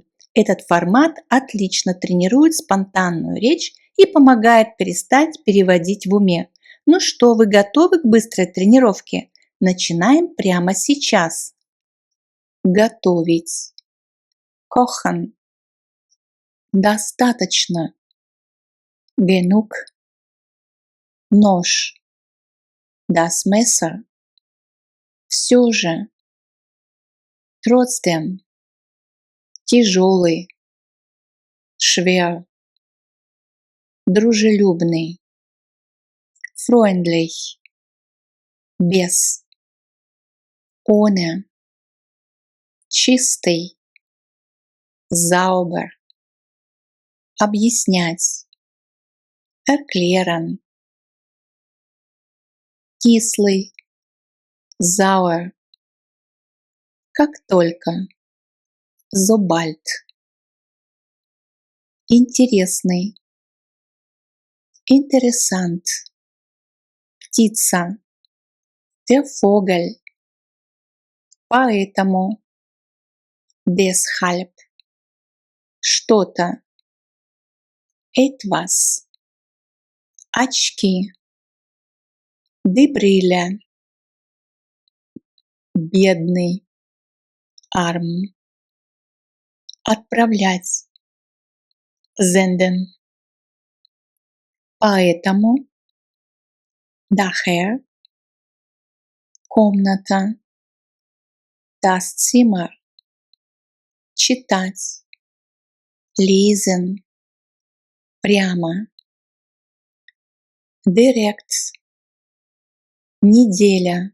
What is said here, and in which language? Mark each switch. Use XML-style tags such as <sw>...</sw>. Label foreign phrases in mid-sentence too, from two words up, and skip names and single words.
<ru>Этот формат отлично тренирует спонтанную речь и помогает перестать переводить в уме. Ну что, вы готовы к быстрой тренировке? Начинаем прямо сейчас. Готовить.</ru> <de>Kochen. Достаточно. Genug. Нож. Das Messer.</de> <ru>Все же.</ru> <de>Trotzdem. Тяжелый. Schwer. Дружелюбный. Freundlich. Без. Ohne.</de> <ru>Чистый.</ru> <de>Sauber. Объяснять. Erklären. Кислый. Sauer. Как только. Sobald. Интересный. Interessant. Птица. Der Vogel.</de> <ru>Поэтому.</ru> <de>Deshalb. Что-то. Etwas. Очки. Die Brille.</de> <ru>Бедный.</ru> <de>Arm. Отправлять. Senden. Поэтому. Daher. Комната. Das Zimmer. Читать. Lesen. Прямо. Direkt. Неделя.</de>